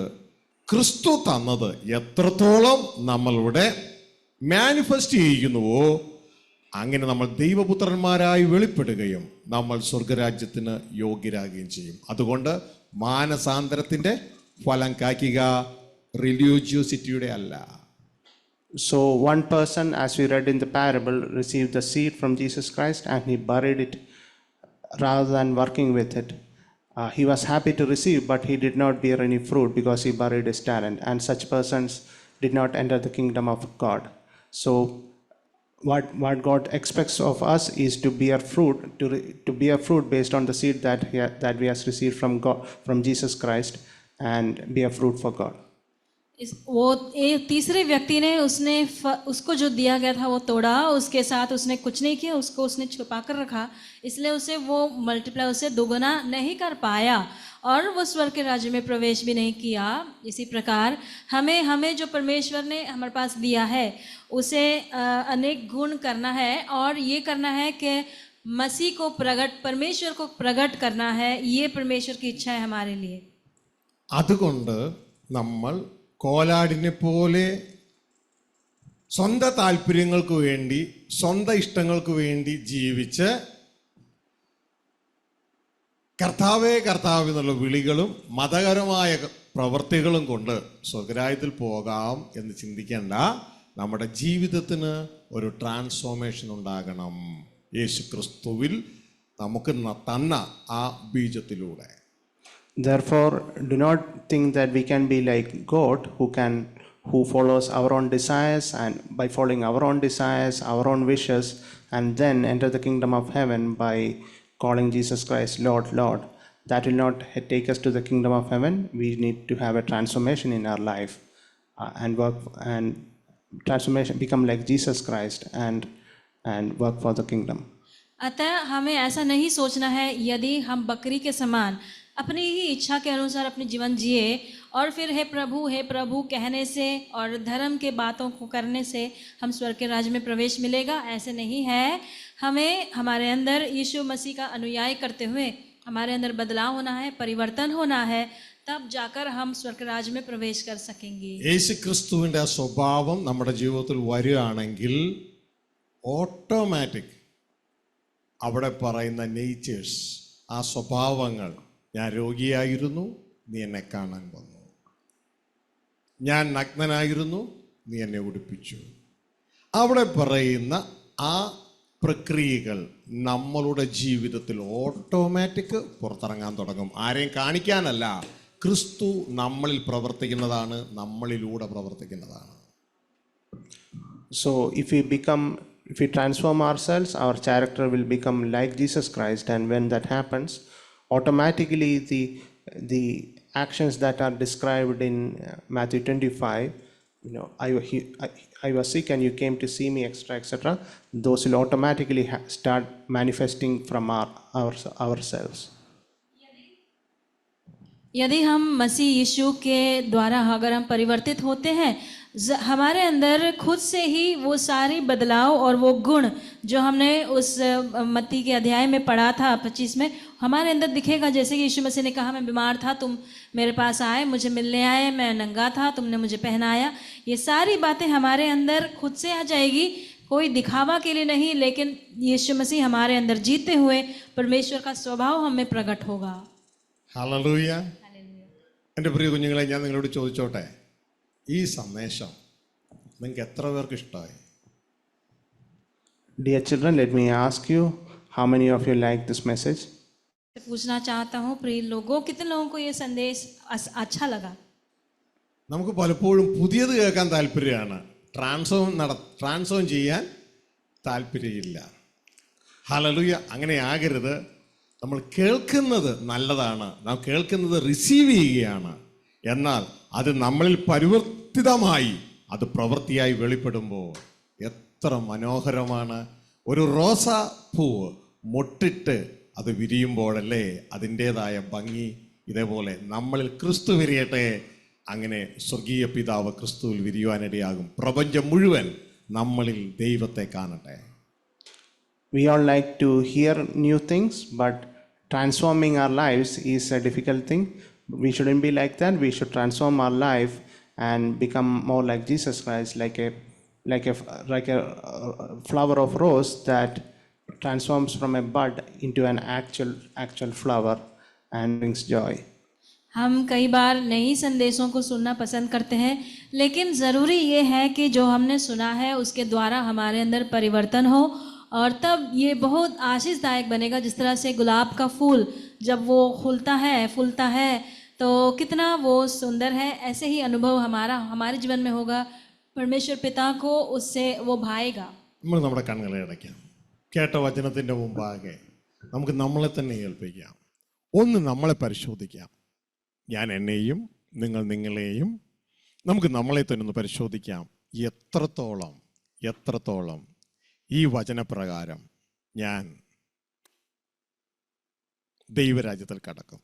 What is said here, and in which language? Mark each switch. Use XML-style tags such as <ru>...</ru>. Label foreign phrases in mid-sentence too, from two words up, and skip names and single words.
<ml>ക്രിസ്തു തന്നത് എത്രത്തോളം നമ്മളിവിടെ മാനിഫെസ്റ്റ് ചെയ്യിക്കുന്നുവോ അങ്ങനെ നമ്മൾ ദൈവപുത്രന്മാരായി വെളിപ്പെടുകയും നമ്മൾ സ്വർഗരാജ്യത്തിന് യോഗ്യരാകുകയും ചെയ്യും. അതുകൊണ്ട് മാനസാന്തരത്തിൻ്റെ ഫലം കായ്ക്കുക, റിലീജിയോസിറ്റിയുടെ അല്ല.</ml> <en>So one person, as we read in the parable, received the seed from Jesus Christ and he buried it rather than working with it. He was happy to receive, but he did not bear any fruit because he buried his talent, and such persons did not enter the kingdom of God. So what God expects of us is to bear fruit, to bear fruit based on the seed that we have received from God, from Jesus Christ, and bear fruit for God.</en> <hi>वो तीसरे व्यक्ति ने उसको जो दिया गया था वो तोड़ा, उसके साथ उसने कुछ नहीं किया, उसको उसने छुपा कर रखा, इसलिए उसे वो मल्टीप्लाई उसे दोगुना नहीं कर पाया और वो स्वर्ग के राज्य में प्रवेश भी नहीं किया। इसी प्रकार हमें जो परमेश्वर ने हमारे पास दिया है उसे अनेक गुण करना है, और ये करना है कि मसीह को परमेश्वर को प्रकट करना है। ये परमेश्वर की इच्छा है हमारे लिए।</hi> <ml>അതുകൊണ്ട് നമ്മൾ കോലാടിനെ പോലെ സ്വന്തം താല്പര്യങ്ങൾക്ക് വേണ്ടി, സ്വന്തം ഇഷ്ടങ്ങൾക്ക് വേണ്ടി ജീവിച്ച് കർത്താവേ കർത്താവ് എന്നുള്ള വിളികളും മതകരമായ പ്രവൃത്തികളും കൊണ്ട് സ്വർഗരാജ്യത്തിൽ പോകാം എന്ന് ചിന്തിക്കേണ്ട. നമ്മുടെ ജീവിതത്തിന് ഒരു ട്രാൻസ്ഫോർമേഷൻ ഉണ്ടാകണം യേശു ക്രിസ്തുവിൽ നമുക്ക് തന്ന ആ ബീജത്തിലൂടെ.</ml> <en>Therefore, do not think that we can be like God who follows our own desires, and by following our own desires, our own wishes, and then enter the kingdom of heaven by calling Jesus Christ Lord, Lord. That will not take us to the kingdom of heaven. We need to have a transformation in our life and work and transformation, become like Jesus Christ and work for the kingdom.</en> <hi>अतः हमें ऐसा नहीं सोचना है यदि हम बकरी के समान अपनी ही इच्छा के अनुसार अपने जीवन जिए और फिर हे प्रभु कहने से और धर्म के बातों को करने से हम स्वर्ग के राज्य में प्रवेश मिलेगा. ऐसे नहीं है. हमें हमारे अंदर यीशु मसीह का अनुयायी करते हुए हमारे अंदर बदलाव होना है, परिवर्तन होना है, तब जाकर हम स्वर्ग राज्य में प्रवेश कर सकेंगे.</hi> <ml>യേശു ക്രിസ്തുവിൻ്റെ ആ സ്വഭാവം നമ്മുടെ ജീവിതത്തിൽ വരികയാണെങ്കിൽ ഓട്ടോമാറ്റിക് അവിടെ പറയുന്ന നേച്ചേഴ്സ്, ആ സ്വഭാവങ്ങൾ, ഞാൻ രോഗിയായിരുന്നു നീ എന്നെ കാണാൻ വന്നു, ഞാൻ നഗ്നനായിരുന്നു നീ എന്നെ ഉടുപ്പിച്ചു, അവിടെ പറയുന്ന ആ പ്രക്രിയകൾ നമ്മളുടെ ജീവിതത്തിൽ ഓട്ടോമാറ്റിക് പുറത്തിറങ്ങാൻ തുടങ്ങും. ആരെയും കാണിക്കാനല്ല, ക്രിസ്തു നമ്മളിൽ പ്രവർത്തിക്കുന്നതാണ്, നമ്മളിലൂടെ പ്രവർത്തിക്കുന്നതാണ്.</ml> <en>So if we transform ourselves, our character will become like Jesus Christ, and when that happens, automatically the actions that are described in Matthew 25, I was sick and you came to see me, etc., those will automatically start manifesting from ourselves.</en> <hi>यदि हम मसीह यीशु के द्वारा अगर हम परिवर्तित होते हैं, हमारे अंदर खुद से ही वो सारी बदलाव और वो गुण जो हमने उस मत्ती के अध्याय में पढ़ा था 25 में, हमारे अंदर दिखेगा. जैसे कि यीशु मसीह ने कहा, मैं बीमार था, तुम मेरे पास आए, मुझे मिलने आए, मैं नंगा था, तुमने मुझे पहनाया. ये सारी बातें हमारे अंदर खुद से आ जाएगी, कोई दिखावा के लिए नहीं, लेकिन यीशु मसीह हमारे अंदर जीते हुए परमेश्वर का स्वभाव हमें प्रकट होगा.</hi> <ml>ഹല്ലേലൂയ. എൻ്റെ പ്രിയ കുഞ്ഞുങ്ങളെ, ഞാൻ നിങ്ങളോട് ചോദിച്ചോട്ടെ, ഈ സന്ദേശം നിങ്ങൾക്ക് എത്ര പേർക്ക് ഇഷ്ടമായി?</ml> <en>Dear children, let me ask you, how many of you like this message?</en> <hi>पूछना चाहता हूँ प्रिय लोगों, कितने लोगों को ये संदेश अच्छा लगा?</hi> <ml>നമുക്ക് പലപ്പോഴും പുതിയത് കേൾക്കാൻ താല്പര്യമാണ്, ട്രാൻസ്ഫോം ചെയ്യാൻ താല്പര്യമില്ല. ഹല്ലേലൂയ. അങ്ങനെ ആകരുത്. നമ്മൾ കേൾക്കുന്നത് നല്ലതാണ്, നാം കേൾക്കുന്നത് റിസീവ് ചെയ്യുകയാണ്. എന്നാൽ അത് നമ്മളിൽ പരിവർത്തിതമായി അത് പ്രവൃത്തിയായി വെളിപ്പെടുമ്പോൾ എത്ര മനോഹരമാണ്. ഒരു റോസാ പൂവ് മൊട്ടിട്ട് അത് വിരിയുമ്പോഴല്ലേ അതിൻ്റേതായ ഭംഗി. ഇതേപോലെ നമ്മളിൽ ക്രിസ്തു വിരിയട്ടെ. അങ്ങനെ സ്വർഗീയ പിതാവ് ക്രിസ്തുവിൽ വിരിയുവാനിടയാകും. പ്രപഞ്ചം മുഴുവൻ നമ്മളിൽ ദൈവത്തെ കാണട്ടെ.</ml> <en>We all like to hear new things, but transforming our lives is a difficult thing. We shouldn't be like that. We should transform our life and become more like Jesus Christ, like a flower of rose that transforms from a bud into an actual flower and brings joy.</en> <hi>हम कई बार नई संदेशों को सुनना पसंद करते हैं, लेकिन ज़रूरी ये है कि जो हमने सुना है उसके द्वारा हमारे अंदर परिवर्तन हो, और तब ये बहुत आशीषदायक बनेगा. जिस तरह से गुलाब का फूल जब वो फूलता है तो कितना वो सुंदर है, ऐसे ही अनुभव हमारे जीवन में होगा. परमेश्वर पिता को उससे वो भाएगा.</hi> <ml>നമ്മൾ നമ്മുടെ കണ്ണുകളെ അടയ്ക്കാം. കേട്ട വചനത്തിൻ്റെ മുമ്പാകെ നമുക്ക് നമ്മളെ തന്നെ ഏൽപ്പിക്കാം. ഒന്ന് നമ്മളെ പരിശോധിക്കാം. ഞാൻ എന്നെയും നിങ്ങൾ നിങ്ങളെയും നമുക്ക് നമ്മളെ തന്നെ ഒന്ന് പരിശോധിക്കാം. എത്രത്തോളം ഈ വചനപ്രകാരം ഞാൻ ദൈവരാജ്യത്തിൽ കടക്കും.</ml>